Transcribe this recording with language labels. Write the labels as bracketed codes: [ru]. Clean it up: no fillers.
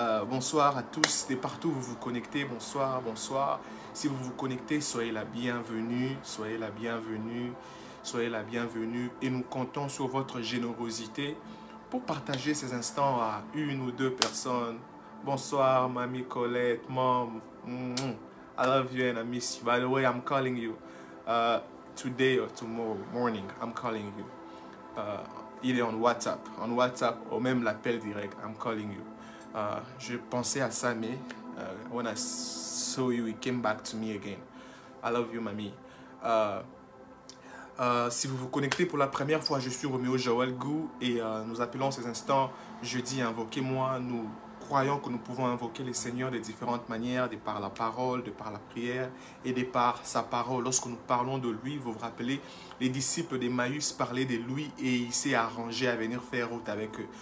[fr] Bonsoir à tous et partout où vous vous connectez. Bonsoir, bonsoir. Si vous vous connectez, soyez la bienvenue. Soyez la bienvenue. Soyez la bienvenue. Et nous comptons sur votre générosité pour partager ces instants à une ou deux personnes. Bonsoir, Mamie Colette, Mom. [en] I love you and I miss you. By the way, I'm calling you today or tomorrow morning. I'm calling you. [fr] Il est en WhatsApp ou même l'appel direct. [en] I'm calling you. [fr] Je pensais à ça, mais [en] when I saw you, it came back to me again. I love you, mamie. [fr] Si vous vous connectez pour la première fois, je suis Roméo Joël Gou et nous appelons ces instants jeudi invoquez-moi. Nous croyons que nous pouvons invoquer le Seigneur de différentes manières, de par la parole, de par la prière et de par sa parole. Lorsque nous parlons de lui, vous vous rappelez, les disciples d'Emmaüs parlaient de lui et il s'est arrangé à venir faire route avec eux.